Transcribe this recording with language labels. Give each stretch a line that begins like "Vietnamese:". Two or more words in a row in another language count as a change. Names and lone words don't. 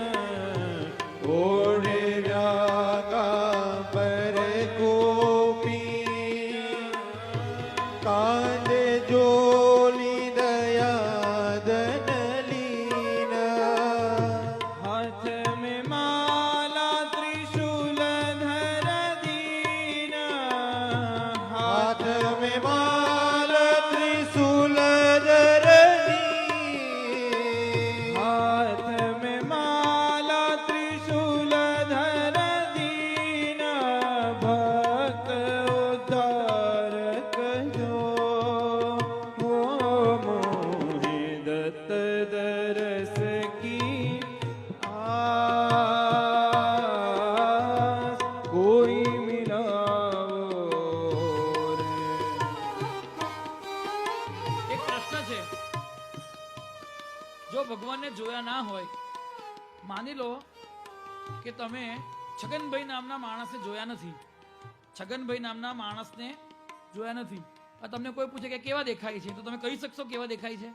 Hindi: ओढ़े व्याघांबर कौपीन कांधे जोली दया धनलीन. હાથ में माला त्रिशूल धर दीन. हाथ में माला त्रिशूल धर दीन. हाथ में माला त्रिशूल धर दीन. भक्त उद्धार करो हो मोहे दत्त दरस की आस कोई मिलावो रे.
Gujarati: એક પ્રશ્ન છે, જો ભગવાનને જોયા ના હોય, માની લો કે તમે છગનભાઈ નામના માણસને જોયા નથી, છગનભાઈ નામના માણસને જોયા નથી, આ તમને કોઈ પૂછે કે કેવા દેખાય છે, તો તમે કહી શકશો કેવા દેખાય છે?